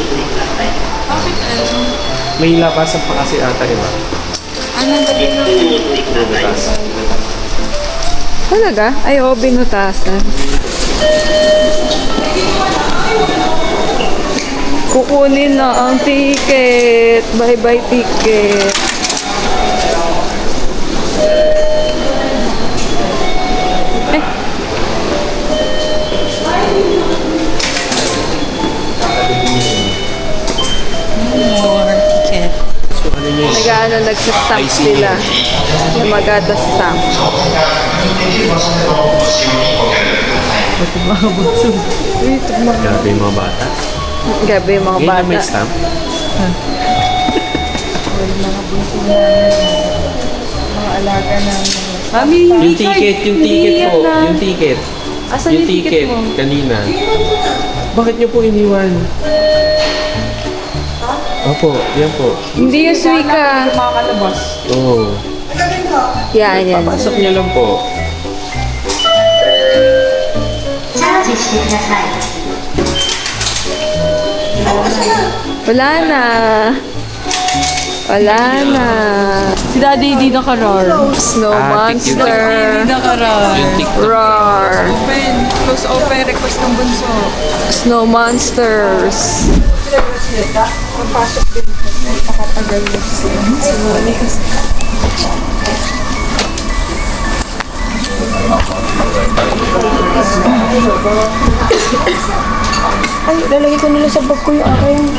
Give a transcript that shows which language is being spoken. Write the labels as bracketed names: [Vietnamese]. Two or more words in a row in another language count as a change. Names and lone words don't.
[Filipino] May labasan pa kasi ata, diba? Talaga? Ay, oo, binutasan. Kukunin na ang ticket. [English] Bye-bye ticket. Eh. More ticket. [Filipino] Nag-ano, nagsastamp sila. Yung magada stamp. Grabe yung mga bata. Gabi yung mga Ngayon na may bata. stamp. Mami, Yung ticket po. Yung ticket. Asan Yung ticket kanina. Bakit nyo po iniwan? Opo, yan po. Hindi yung suika. makakalabas. Oo. Yan, yan. Pasok nyo lang po. [Japanese] チャージしてください。 [Filipino] Wala na. Wala na. Si Daddy hindi naka-roar. [English] Snow thank you. monster. [Filipino] Hindi naka-roar. Yung TikTok. Roar. [English] Open. Close open. Request [Filipino] ng bunso. [English] Snow monsters. [Filipino] Pagpasok din. Nakatagal na siya. Ay, lalagay ko nila sa bag ko yung akin.